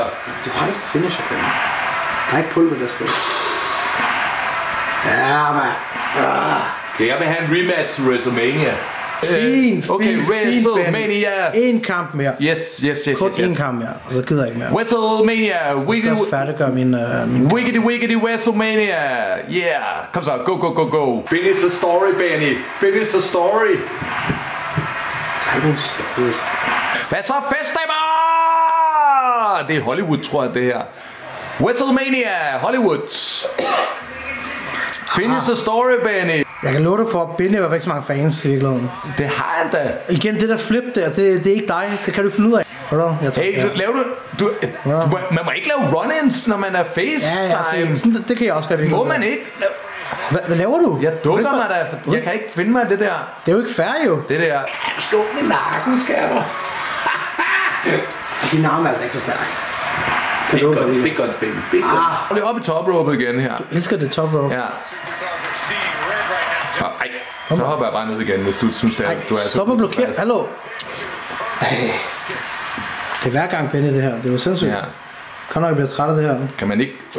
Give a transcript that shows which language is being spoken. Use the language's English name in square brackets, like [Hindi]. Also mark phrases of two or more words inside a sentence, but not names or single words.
[Danish] Du har ikke finisher, Benny. Jeg har ikke pulver, der spil. Ja, mand. Okay, jeg vil have en rematch til WrestleMania. Okay, WrestleMania. En kamp mere. Yes. Kun en kamp mere, og så gider jeg ikke mere. WrestleMania. Jeg skal også færdiggøre min Wiggity WrestleMania. Yeah. Kom så, go. [English] Finish the story, Benny. Finish the story. [Danish] Der er ikke nogen stories. Hvad så, festdamer? Det er Hollywood, tror jeg, det her. WrestleMania, Hollywood. [English] Finish the story, Benny. [Danish] Jeg kan love dig for, at Benny har ikke så mange fans i virkeligheden. Det har jeg da. Igen, det der flip der, det er ikke dig. Det kan du finde ud af. Laver du man må ikke lave run-ins, når man er FaceTime. Sådan, det kan jeg også gøre. Må man ikke? Hvad laver du? Jeg dukker mig da. Jeg kan ikke finde mig det der. Det er jo ikke fair, jo. Det der. Slå med nakken, skaber. Din arm er altså ikke så stærk. [English] Big guns, baby. Big guns. [Danish] Hold op i [English] top rope [Danish] igen her. Jeg elsker det [English] top rope. [Danish] Ja. Så hopper jeg bare ned igen, hvis du synes, det er... Stop og blokér. Hallo. Det er hver gang, Benny, det her. Det er jo sindssygt. Ja. Kom nok, jeg bliver træt af det her. Kan man ikke...